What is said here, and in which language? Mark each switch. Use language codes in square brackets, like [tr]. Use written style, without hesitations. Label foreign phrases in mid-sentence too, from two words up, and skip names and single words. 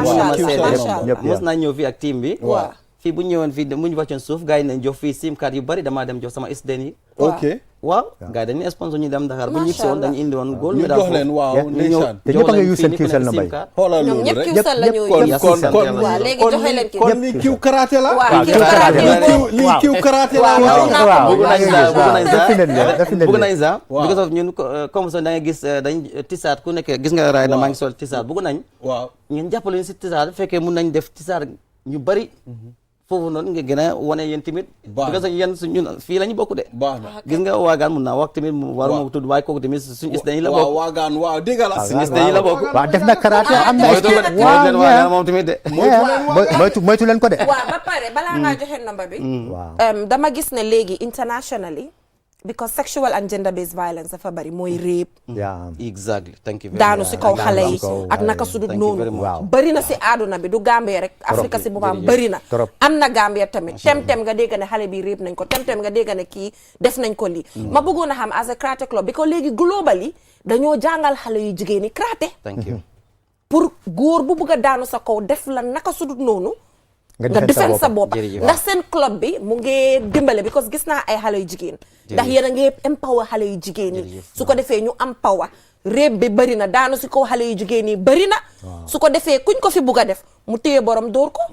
[wo] mos naa ñëw fii ak team bi fii bu ñëwoon fii bu ñu wàccoon suuf gars yi nañ jox fii [en] sim card [wo] yu bari damaa dem jox sama SDN yi waaw gars yi dañuy sponsor ñu dem Dakar bu ñu ñibbi woon dañu indi woon [en] gold medal [wo] jox leen waaw ndeysaan te ñëpp a ngi use seen QCell number yi xoolal loolu rek kon li kiw karaté la li kiw karaté la bëgg nañ sax [en] because of [wo] ñun [fr] comme ça [wo] da nga gis dañ tisaat ku nekk gis nga raay na maa ngi sol tisaat bëgg nañ waaw ngeen jàppale ñu si tisaat fekkee mun nañ def tisaat ñu bari foofu noonu nga gën a wane yéen tamit [fr] parce que [wo] yéen ñun fii la ñu bokk de gis nga waagaan mun naa wax tamit waruma tudd waaye kooku tamit suñu is dañu la bokk waagaan waaw dégg la suñu is dañu la bokk waaw def na karaté am na waagaan moom tamit de moytu leen ko de waaw ba pare balaa ngaa joxe number bi dama gis ne léegi internationally [en] because sexual and gender based violence [wo] dafa bari mooy rape [en] exactly thank you [wo] daanu si kaw xale yi ak naka sudut noonu bari na si àdduna bi du Gambie rek Afrique si boppam bari na am na Gambie tamit tem nga dégg ne xale bi rape nañ ko tem nga dégg ne kii def nañ ko lii ma bëggoon a xam [en] as a karate club [wo] bi ko léegi globally dañoo jàngal xale yu jigéen ñi karate [en] thank you [wo] pour góor bu bëgg a daanu sa kaw def la naka sudut noonu nga defend sa bopp ndax seen club bi mu ngi dimbale because gis naa ay xale yu jigéen ndax yéen a ngi empower xale yu jigéen yi su ko defee ñu am power réeb bi bëri na daanu si kaw xale yu jigéen yi bëri na su ko defee kuñ ko fi bugg a def mu téye borom dóor ko